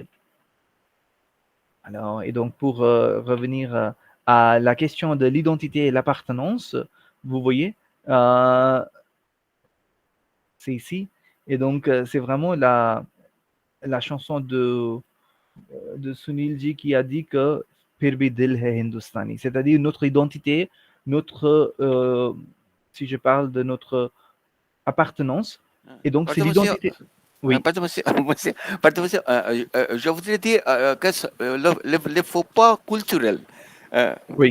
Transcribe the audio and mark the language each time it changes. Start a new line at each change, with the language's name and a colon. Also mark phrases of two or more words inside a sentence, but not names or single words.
French: Alors, et donc pour revenir à la question de l'identité et l'appartenance, vous voyez, c'est ici. Et donc, c'est vraiment la chanson de Sunilji qui a dit que
Hindi: फिर भी दिल है हिंदुस्तानी,
French: c'est-à-dire notre identité, notre, si je parle de notre appartenance, et donc c'est Pardon, monsieur. l'identité. Oui. Pardon, monsieur. Pardon, monsieur. Je voudrais dire que le faux pas culturel. Oui.